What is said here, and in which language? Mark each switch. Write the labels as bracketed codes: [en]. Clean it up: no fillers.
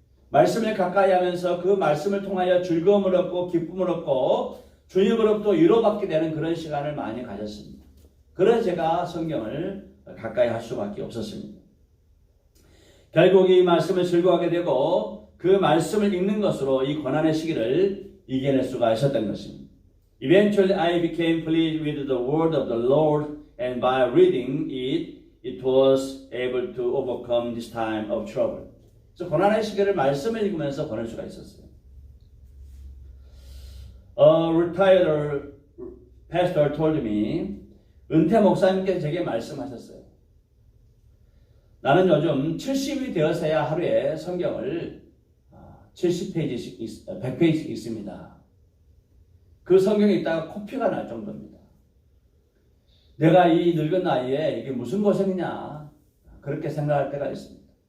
[ko] 말씀을 가까이 하면서 그 말씀을 통하여 즐거움을 얻고 기쁨을 얻고 주님으로부터 위로받게 되는 그런 시간을 많이 가졌습니다. 그래서 제가 성경을 가까이 할 수밖에 없었습니다. 결국 이 말씀을 즐거워하게 되고 그 말씀을 읽는 것으로 이 고난의 시기를 이겨낼 수가 있었던 것입니다. [en] Eventually I became pleased with the word of the Lord and by reading it, it was able to overcome this time of trouble. [ko] 그래서 고난의 시기를 말씀을 읽으면서 보낼 수가 있었어요. [en] A retired pastor told me, [ko] 은퇴 목사님께서 제게 말씀하셨어요. 나는 요즘 70이 되어서야 하루에 성경을 70페이지씩, 100페이지씩 읽습니다. 그 성경에 있다가 코피가 날 정도입니다. 내가 이 늙은 나이에 이게 무슨 고생이냐, 그렇게 생각할 때가 있습니다.